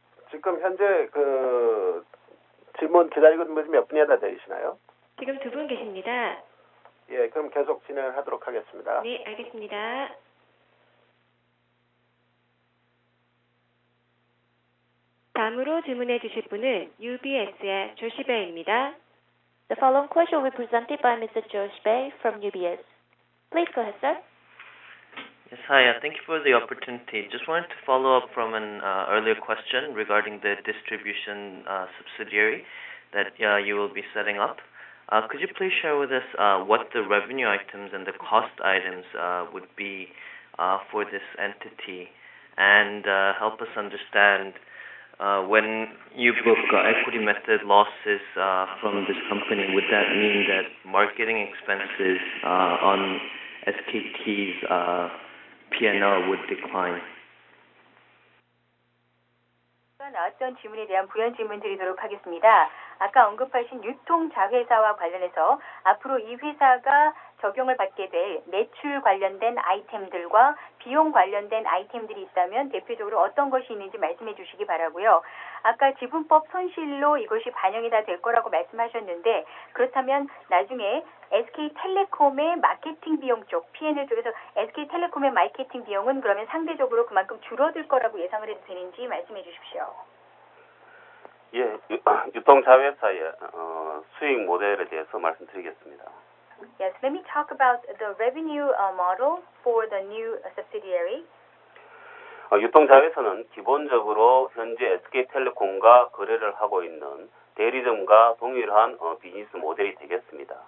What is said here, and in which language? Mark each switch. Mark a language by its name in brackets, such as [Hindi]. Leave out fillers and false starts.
[Korean] 지금 현재 그 질문 기다리고 있는 분이 몇 분이나 되시나요? 지금 2분 계십니다. 예, 그럼 계속 진행하도록 하겠습니다. 네, 알겠습니다. 다음으로 질문해 주실 분은 UBS의 조시 베이입니다. [English] The following question will be presented by Mr. George Bay from UBS. Please go ahead, sir. Yes, hi. Thank you for the opportunity. Just wanted to follow up from an earlier question regarding the distribution subsidiary that you will be setting up. Could you please share with us what the revenue items and the cost items would be for this entity, and help us understand when you book equity method losses from this company, would that mean that marketing expenses on SKT's P&L would decline? [Korean] 나왔던 질문에 대한 부연 질문 드리도록 하겠습니다. 아까 언급하신 유통자회사와 관련해서 앞으로 이 회사가 적용을 받게 될 매출 관련된 아이템들과 비용 관련된 아이템들이 있다면 대표적으로 어떤 것이 있는지 말씀해 주시기 바라고요. 아까 지분법 손실로 이것이 반영이 다 될 거라고 말씀하셨는데 그렇다면 나중에 SK텔레콤의 마케팅 비용 쪽, P&L 쪽에서 SK텔레콤의 마케팅 비용은 그러면 상대적으로 그만큼 줄어들 거라고 예상을 해도 되는지 말씀해 주십시오. 예, 유통자회사의 수익 모델에 대해서 말씀드리겠습니다. [English] Yes, let me talk about the revenue model for the new subsidiary. [Korean] 유통자회사는 기본적으로 현재 SK텔레콤과 거래를 하고 있는 대리점과 동일한 비즈니스 모델이 되겠습니다.